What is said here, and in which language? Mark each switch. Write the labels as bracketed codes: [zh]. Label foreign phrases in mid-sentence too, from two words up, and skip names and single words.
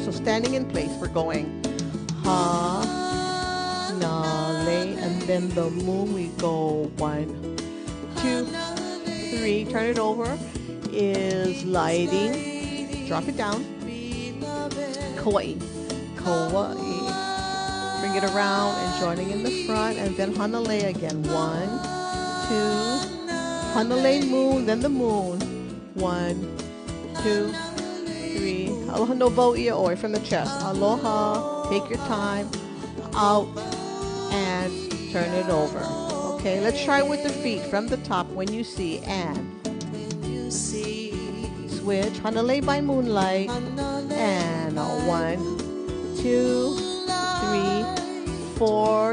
[en] So standing in place, we're going Hanale, and then the moon, we go 1, 2, 3, turn it over, is lighting, drop it down, Kauai, Kauai, bring it around and joining in the front, and then Hanale again, 1, 2, Hanale moon, then the moon. 1, 2, 3. [haw] Aloha no vau ia oe [en] from the chest. Aloha. Take your time. Out. And turn it over. Okay, let's try it with the feet from the top when you see. And switch. Hanale by moonlight. And 1, 2, 3, 4.